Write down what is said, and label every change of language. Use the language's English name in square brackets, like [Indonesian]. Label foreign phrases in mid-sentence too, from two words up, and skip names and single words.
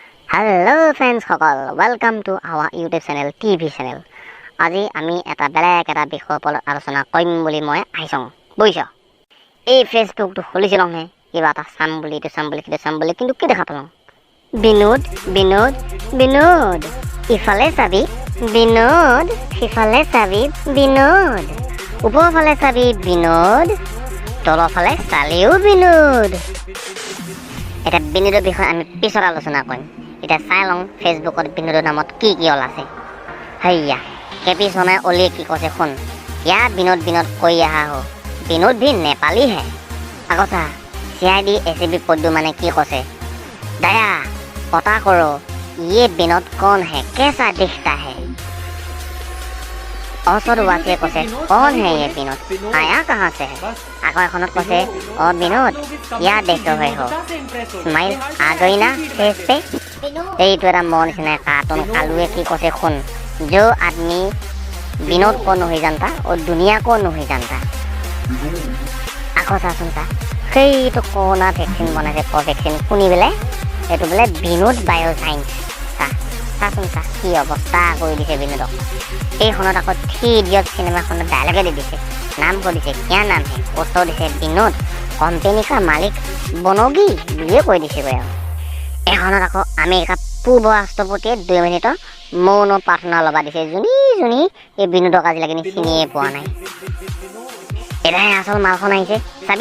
[English] Hello friends সকল, welcome to our YouTube channel, TV channel. [Assamese] আজি আমি এটা বেলেগ এটা বিষয়ৰ ওপৰত আলোচনা কৰিম বুলি মই আহিছোঁ। বুজিছ? এই ফেচবুকটো খুলিছিলোঁ হে কিবা এটা চাম বুলি কিন্তু কি দেখা পালোঁ? বিনোদ বিনোদ বিনোদ, ইফালে চাবি বিনোদ, সিফালে চাবি বিনোদ, ওপৰফালে চাবি বিনোদ, তলৰফালে চালেও বিনোদ। এটা বিনোদৰ বিষয়ে আমি পিছত আলোচনা কৰিম। এতিয়া চাই লওঁ ফেচবুকত বিনোদৰ নামত কি ওলাইছে। হেয়া কেপি শৰ্মাই অলিয়ে কি কৈছে শুন। ইয়াৰ বিনোদ বিনোদ কৰি আহা हो, বিনোদ [Hindi] भी नेपाली है। [Assamese] আকৌ চা CID ACB পদ্দু মানে কি কৈছে, [Hindi] दया पता करो ये विनोद कौन है, कैसा दिखता है। [Assamese] असरवासीয়ে কৈছে [Hindi] कौन है ये विनोद, आया कहाँ से है। [Assamese] আকৌ এখনত কৈছে [Hindi] ओ विनोद क्या देख रहे हो, स्माइल आ गई ना फेस पे। [Assamese] এইটো এটা মন নিচিনা কাৰ্টুন কালুৱে কি কৈছে শুন, [Hindi] जो आदमी विनोद को नहीं जानता और दुनिया को नहीं जानता। [Assamese] আকৌ চাচোন চা সেইটো কৰোণা ভেকচিন বনাইছে, কোভেক্সিন শুনি পেলাই সেইটো বোলে বিনোদ বায়'চাইন্স। চাচোন চা কি অৱস্থা কৰি দিছে বিনোদক। এইখনত আকৌ 3 ইডিয়ট চিনেমাখনত ডাইলগে দি দিছে, নাম কৈ দিছে [Hindi] क्या नाम है, [Assamese] ফটো দিছে বিনোদ, [Hindi] कंपनी का मालिक बनेगा [Assamese] বুলিয়ে কৈ দিছে। এখনত আকৌ আমেৰিকা পূৰ্ব ৰাষ্ট্ৰপতিয়ে 2 মিনিটৰ মৌন প্ৰাৰ্থনা ল'বা দিছে, যোনী এই বিনোদক আজিলৈকে চিনিয়ে পোৱা নাই। এটাই আচল মালখন আহিছে চাবি।